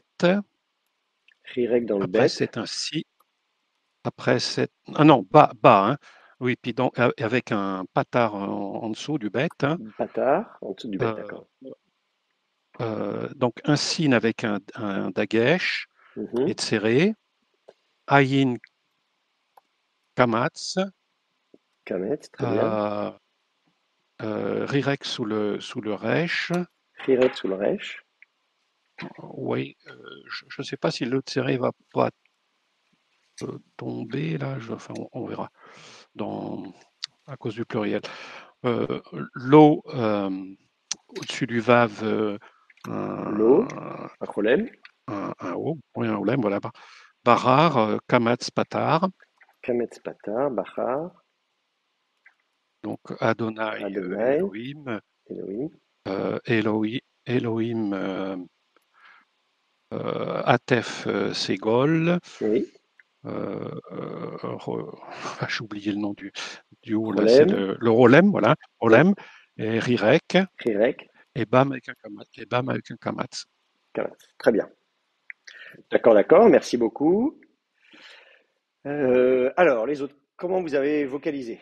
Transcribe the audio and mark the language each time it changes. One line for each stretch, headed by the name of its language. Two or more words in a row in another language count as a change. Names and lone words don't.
French: Rirek dans le Après, bet. c'est un Si. Après, c'est. Ah non, bas, hein. Oui, puis donc, avec un patar en dessous du Bet, hein. Patar, en dessous du bet, Euh, d'accord. donc, un Sin avec un Dagesh et Mhm. Tséré. Ayin Kamatz. Kametz, très bien. euh, Rirek sous le Resh. Rirek sous le Resh. Oui, je ne sais pas si le Tséré va pas tomber, là. Enfin, on verra à cause du pluriel. L'eau au-dessus du Vav, L'eau, un, un problème. un O, oui, un Olem, voilà. Barar, Kamatz, Patar, Kametz Patar, Bachar, donc Adonai, Adonai, Elohim, Elohim. Elohim, Atef, Ségol, Oui. j'ai oublié le nom du haut, là, c'est Problème. le Rolem, voilà, Oui. Rolem, et Rirek, Rirek, et Bam avec un Kamatz. Et Bam avec un Kamatz. Kametz. Très bien. D'accord, d'accord, merci beaucoup. Alors, les autres, comment vous avez vocalisé?